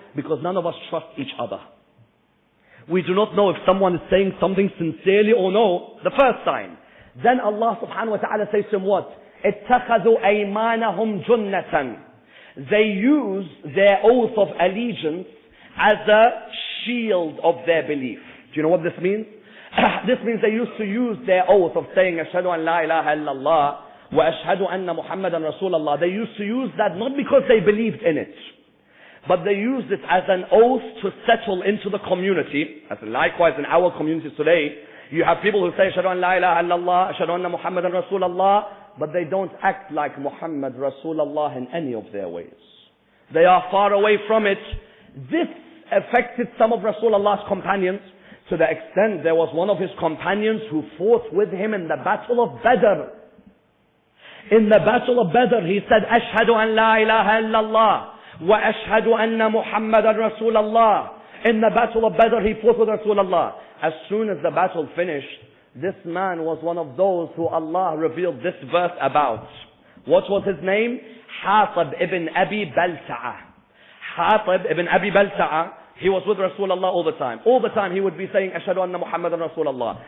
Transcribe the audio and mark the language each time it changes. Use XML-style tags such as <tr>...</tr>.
<en>Because none of us trust each other. We do not know if someone is saying something sincerely or no. The first sign. Then Allah subhanahu wa ta'ala says to him what?</en> <ar>اتخذوا أيمانهم جنة.</ar> <en>They use their oath of allegiance as a shield of their belief. Do you know what this means? This means they used to use their oath of saying</en> <ar>أشهد أن لا إله إلا الله وأشهد أن محمدا رسول الله.</ar> <en>They used to use that not because they believed in it, but they used it as an oath to settle into the community. As likewise in our communities today, you have people who say</en> <ar>أشهد أن لا إله إلا الله أشهد أن محمدا رسول الله,</ar> <en>but they don't act like Muhammad Rasulullah in any of their ways. They are far away from it. This affected some of Rasulullah's companions to the extent there was one of his companions who fought with him in the battle of Badr. In the battle of Badr, he said,</en> <ar>أشهد أن لا إله إلا الله وأشهد أن محمدا رسول الله.</ar> <en>In the battle of Badr, he fought with Rasulullah. As soon as the battle finished, this man was one of those who Allah revealed this verse about. What was his name? Hatib ibn Abi Balta'a. Hatib ibn Abi Balta'a. He was with Rasulullah all the time. All the time he would be saying,</en> <ar>Ashhadu anna Muhammadan Rasulullah.</ar>